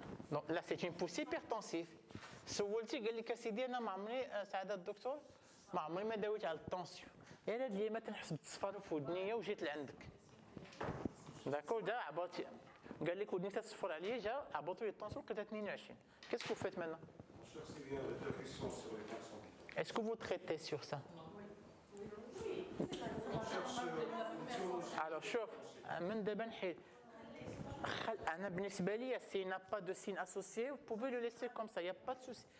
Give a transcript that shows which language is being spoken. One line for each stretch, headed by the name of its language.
French: Donc là c'est une poussée hypertensive.
Arabic: سولتي قال لك اسيدي انا ما عمري سعاده الدكتور ما عمري ما داويت على الطونسيون غير هاد اليومات تنحس بالتصفر في ودنيا وجيت لعندك داكور جا عبطتي قال لك ودني تصفر عليا جا عبطوا لي الطونسيون كانت 22.
French: Qu'est-ce que vous faites maintenant? Est-ce que vous traitez sur ça? Alors
Arabic: شوف من دابا نحيد
French: s'il n'a pas de signe associé, vous pouvez le laisser comme ça, il n'y a pas de souci.